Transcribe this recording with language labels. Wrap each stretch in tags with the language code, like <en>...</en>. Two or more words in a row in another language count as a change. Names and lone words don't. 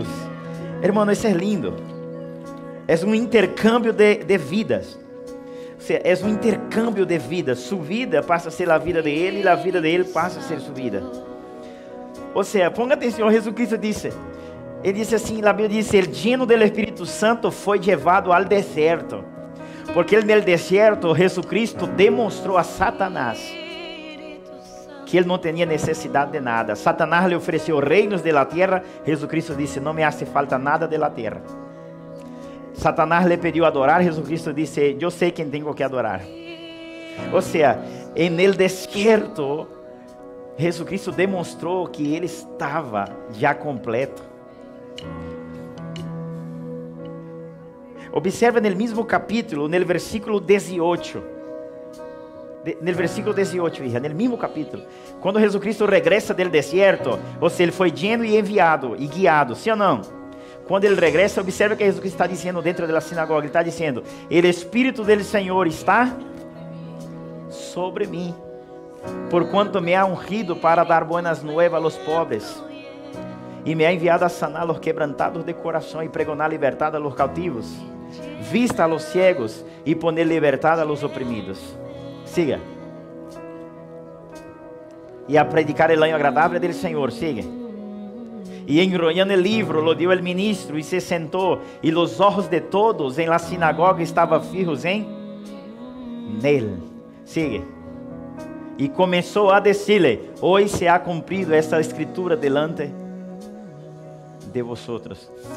<pt>Hermano, isso é lindo. É um intercâmbio de vidas. É um intercâmbio de vidas. Sua vida passa a ser a vida de Ele e a vida de Ele passa a ser sua vida. Ou seja, ponga atenção, Jesus Cristo disse. Ele disse assim, a Bíblia diz:</pt> <es>el lleno del</es> <pt>Espírito Santo foi levado ao deserto. Porque no deserto, Jesus Cristo demonstrou a Satanás que Ele não tinha necessidade de nada. Satanás lhe ofereceu reinos</pt> <es>de la</es> <pt>terra. Jesus Cristo disse: não me</pt> <es>hace falta nada de la</es> <pt>terra. Satanás lhe pediu adorar. Jesus Cristo disse: eu sei quem tenho que adorar. Ou seja, no deserto, Jesus Cristo demonstrou que Ele estava já completo. Observa no mesmo capítulo, no versículo 18. No versículo 18, hija, no mesmo capítulo. Quando Jesus Cristo regressa do deserto, ou seja, Ele foi lleno e enviado e guiado, sim ou não? Quando Ele regressa, observa que Jesus Cristo está dizendo dentro da sinagoga.</pt> <es>Ele está dizendo:</es> <pt>o Espírito do Senhor está sobre mim, porquanto</pt> <es>me ha ungido para dar buenas nuevas</es> <pt>aos pobres, e</pt> <es>me ha enviado a sanar los quebrantados</es> <pt>de coração</pt> <es>e pregonar libertad a los cautivos, vista a los ciegos e poner libertad a los oprimidos. Siga. E a predicar el año agradable del Senhor. Siga. E enrollando el livro, lo dio el ministro e</es> <pt>se sentou,</pt> <es>e los ojos de todos en la sinagoga estavam fijos en nele. Sigue.</es> <pt>E começou</pt> <es>a decirle: hoy se ha cumprido esta escritura delante de vosotros.</es>